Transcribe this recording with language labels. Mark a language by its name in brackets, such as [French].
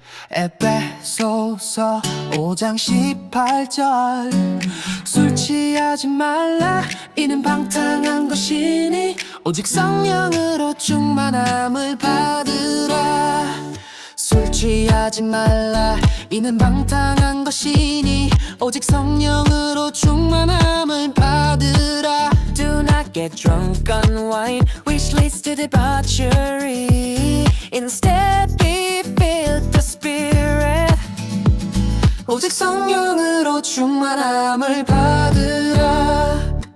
[Korean] 에베소서 5장 18절 술 취하지 말라 이는 방탕한 것이니 오직 성령으로 충만함을 받으라. 술 취하지 말라 이는 방탕한 것이니 오직 성령으로 충만함을 받으라. [English] Do not get drunk on wine which leads to debauchery. Instead be filled with the Spirit. [Korean] 오직 성령으로 충만함을 받으라.